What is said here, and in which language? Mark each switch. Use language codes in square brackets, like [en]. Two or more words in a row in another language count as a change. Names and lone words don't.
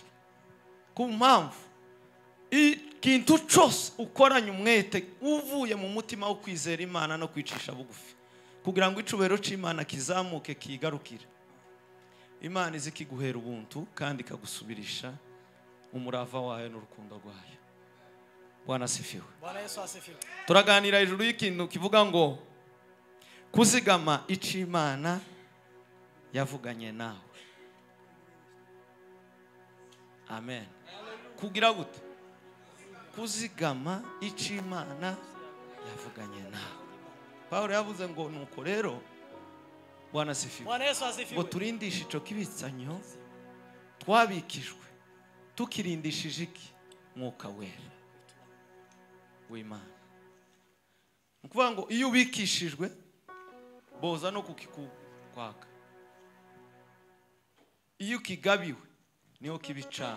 [rn] Ku mpamvu ikintu cyose ukoranye umwete uvuye mu mutima wo kwizera Imana no kwicisha bugufi kugira ngo icubero c'Imana kizamuke kigarukire, Imana izikiguhera ubuntu kandi kagusubirisha umurava wayo n'urukundo rwayo. [sw] Bwana asifiwe. Bwana Yesu asifiwe. [rn] Turaganira hejuru y'ikintu kivuga ngo kuzigama ic'Imana yavuganye nawe. Amen. Kugira gute? Kuzigama ic'Imana yavuganye nawe. Paulo yavuze ngo nuko rero [sw] Bwana asifiwe. Bwana Yesu asifiwe. [rn] Ngo turindishe ico kibitsanyo twabikijwe tukirindishije iki? Mwuka wera w'Imana. Nukuvuga ngo iyo ubikishijwe boza no kukikwaka, iyo kigabiwe niho kibicawe.